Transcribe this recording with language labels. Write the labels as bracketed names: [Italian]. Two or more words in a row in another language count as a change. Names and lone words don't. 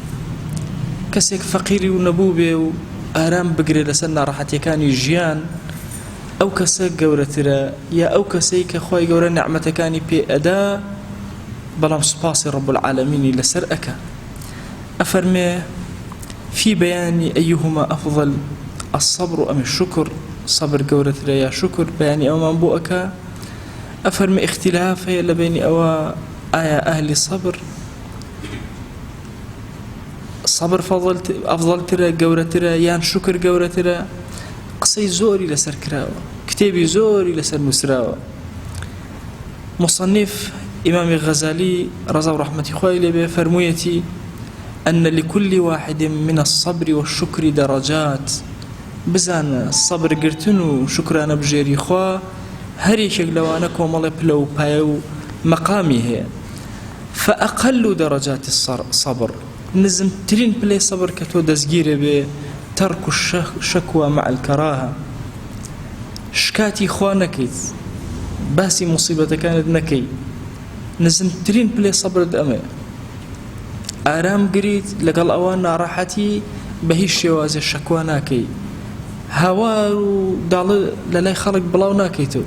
[Central Kurdish] کەسێک فەقیری و نەبوو بێ و ئارام بگرێت لەسەر ناڕەحەتیەکانی ژیان، ئەو کەسە گەورەترە یا ئەو کەسەی کە خوای گەورە نیعمەتەکانی پێ ئەدا بەڵام سوپاسی ڕەب العالەمینی لەسەر ئەکا؟ [Arabic] ئەفەرمێ في بيان أيهما أفضل الصبر أم الشكر، [Central Kurdish] صبر گەورەترە یا شکر؟ بەیانی ئەومان بۆ ئەکا. ئەفەرمێ اختلاف هەیە لە بینی ئەوە، ئایا ئەهلی صبر ئەفضەلترە گەورەترە یان شکر گەورەترە؟ قسەی زۆری لەسەر کراوە، کتێبی زۆری لەسەر نووسراوە. مصنف ئیمامی غەزالی ڕەزا و ڕەحمەتی خوای لێبێ فەرموویەتی [Arabic] أن لكل واحد من الصبر والشكر درجات. [Central Kurdish] بزانە سەبر گرتن و شکرانە بژێری خوا هەر یەکێک لەوانە کۆمەڵێ پلە و پایە و مەقامی هەیە. [Arabic] فأقل درجات الصبر، [Central Kurdish] نزمترین پلەی سەبر کە تۆ دەستگیرە بێ [Arabic] تەرک الشەکوە مع الکەراهە، [Central Kurdish] شکاتی خوا نەکەیت، باسی موسیبەتەکانت نەکەی. نزمترین پلەی سەبرت ئەمەیە. ئارام گریت لەگەڵ ئەوان ناڕەحەتی بە هیچ شێوازێ شەکوا ناکەی، هاوار و داڵە لە لای خەڵک بڵاو ناکەیتەوە.